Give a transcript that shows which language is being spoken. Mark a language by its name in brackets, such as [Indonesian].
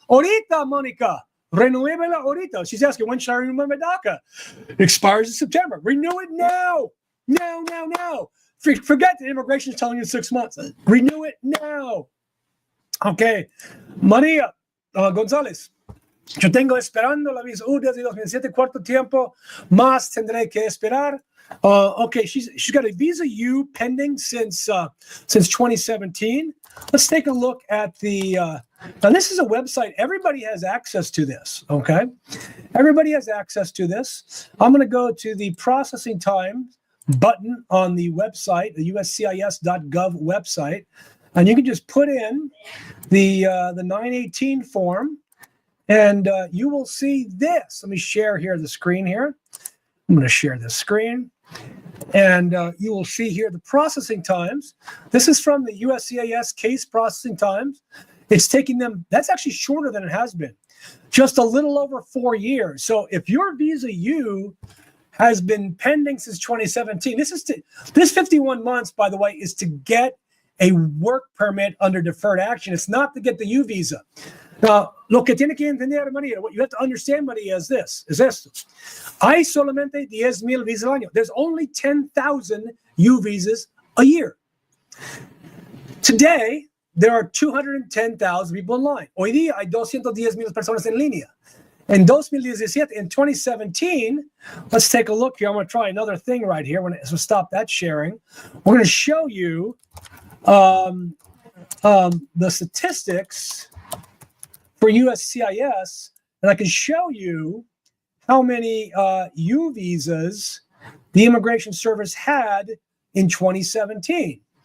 [Spanish] Ahorita, Monica. Renuévela ahorita. [English] She's asking, when should I renew my DACA? It expires in September. Renew it now. Now. Forget that immigration is telling you 6 months. Renew it now. Okay. Maria Gonzalez. [Spanish] Yo tengo esperando la visa U desde 2007. ¿Cuánto tiempo más tendré que esperar? [English] Okay, she's got a visa U pending since 2017. Let's take a look at the. Now this is a website. Everybody has access to this. Okay, everybody has access to this. I'm going to go to the processing time button on the website, the USCIS.gov website, and you can just put in the 918 form. And you will see this. Let me share here the screen here. I'm going to share this screen. And you will see here the processing times. This is from the USCIS case processing times. It's taking them, that's actually shorter than it has been, just a little over 4 years. So if your visa U has been pending since 2017, this 51 months, by the way, is to get a work permit under deferred action. It's not to get the U visa. Now, [Spanish] lo que tiene que entender, [English] Maria, what you have to understand, Maria, is [Spanish] esto. Hay solamente 10,000 visas al año. [English] There's only 10,000 U visas a year. Today, there are 210,000 people online. [Spanish] Hoy día hay 210,000 personas en línea. [English] In 2017, in 2017, let's take a look here. I'm going to try another thing right here. So stop that sharing. We're going to show you the statistics for USCIS, and I can show you how many U visas the Immigration Service had in 2017.